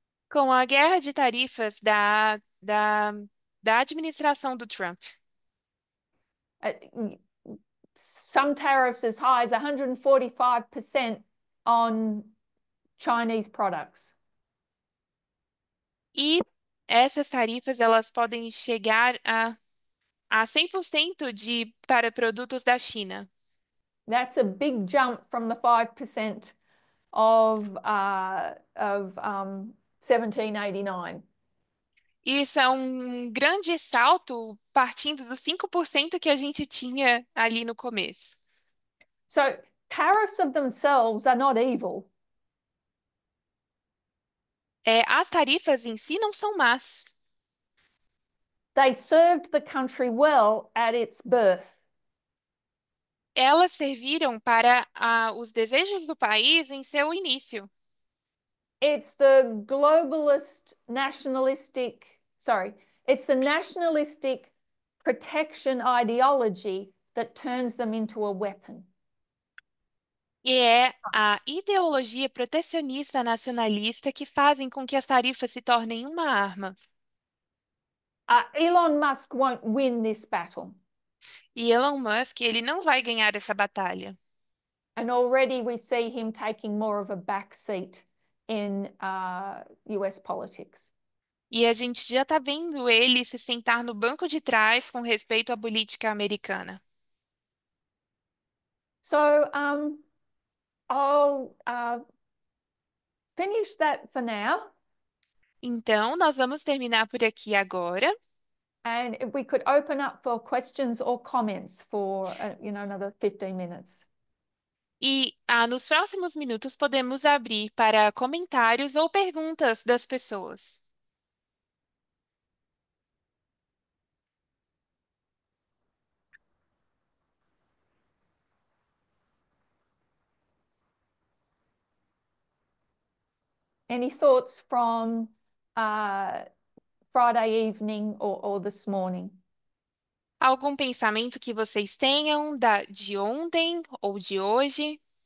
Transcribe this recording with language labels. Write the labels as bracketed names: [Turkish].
[Portuguese] com a guerra de tarifas da administração do Trump. [English] Uh, some tariffs as high as 145% on Chinese products. [Portuguese] E essas tarifas elas podem chegar a 100% para produtos da China. [English] That's a big jump from the 5% of 1789. [Portuguese] Isso é um grande salto partindo dos 5% que a gente tinha ali no começo. [English] So tariffs of themselves are not evil. [Portuguese] As tarifas em si não são más. [English] They served the country well at its birth. [Portuguese] Elas serviram para os desejos do país em seu início. [English] It's the globalist nationalistic, sorry, it's the nationalistic protection ideology that turns them into a weapon. [Portuguese] E é a ideologia protecionista nacionalista que fazem com que as tarifas se tornem uma arma. [English] Elon Musk won't win this battle. [Portuguese] E Elon Musk, ele não vai ganhar essa batalha. [English] And already we see him taking more of a back seat in US politics. [Portuguese] E a gente já está vendo ele se sentar no banco de trás com respeito à política americana. [English] So I'll finish that for now. [Portuguese] Então, nós vamos terminar por aqui agora. [English] And if we could open up for questions or comments for, another 15 minutes. [Portuguese] E nos próximos minutos podemos abrir para comentários ou perguntas das pessoas. [English] Any thoughts from Friday evening or this morning? [Portuguese] Algum pensamento que vocês tenham de ontem ou de hoje?